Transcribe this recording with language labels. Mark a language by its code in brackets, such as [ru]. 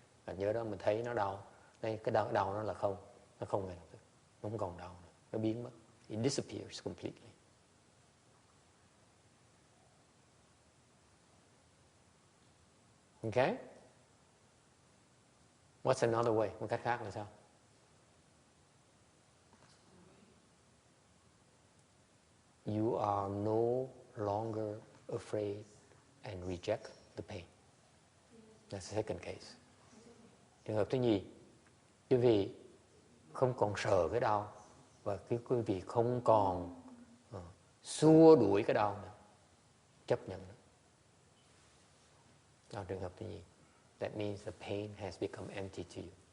[vi] Bạn nhớ đó, mình thấy nó đau, đây cái đau nó là không, nó không ngay lập tức, nó không còn đau nữa, nó biến mất. [en] It disappears completely. Okay? What's another way? [vi] Một cách khác là sao? [en] You are no longer afraid and reject the pain. That's the second case. [vi] Trường hợp thứ nhì, quý vị không còn sợ cái đau và quý vị không còn xua đuổi cái đau nữa, chấp nhận nó. Đó là trường hợp thứ nhì. [en] That means the pain has become empty to you.